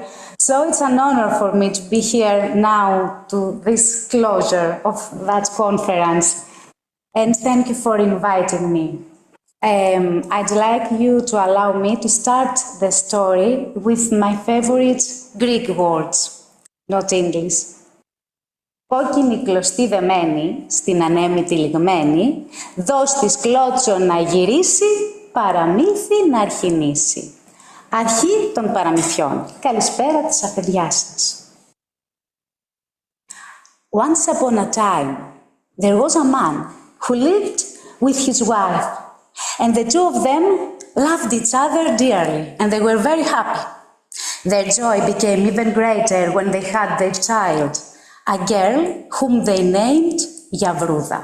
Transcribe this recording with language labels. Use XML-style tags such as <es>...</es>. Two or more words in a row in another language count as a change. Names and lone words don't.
<en>So it's an honor for me to be here now to this closure of that conference. And thank you for inviting me. I'd like you to allow me to start the story with my favorite Greek words, not English.</en> <el>Κόκκινη κλωστή δεμένη, στην ανέμη τυλιγμένη, δώσ' της κλώτσο να γυρίσει, παραμύθι να αρχινήσει. Αρχή των παραμυθιών. Καλησπέρα της αφεντιάς σας.</el> <en>Once upon a time, there was a man who lived with his wife, and the two of them loved each other dearly, and they were very happy. Their joy became even greater when they had their child, a girl whom they named Yavrouda.</en>